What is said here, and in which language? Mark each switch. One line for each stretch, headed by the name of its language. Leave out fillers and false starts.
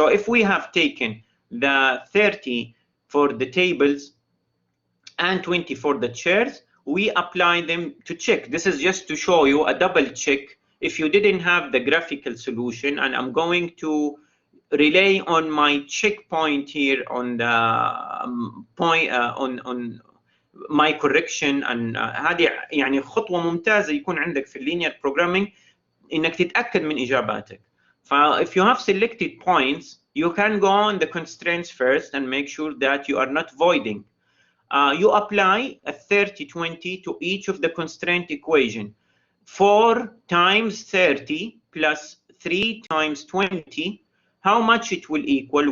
English: So if we have taken the 30 for the tables and 20 for the chairs, we apply them to check. This is just to show you a double check if you didn't have the graphical solution, and I'm going to rely on my checkpoint here on the point on my correction.
Arabic: and هذه يعني خطوة ممتازة يكون عندك في اللينير بروجرامينج انك تتأكد من اجاباتك.
English: If you have selected points, you can go on the constraints first and make sure that you are not voiding. You apply a 30-20 to each of the constraint equation. 4 times 30 plus 3 times 20, how much it will equal?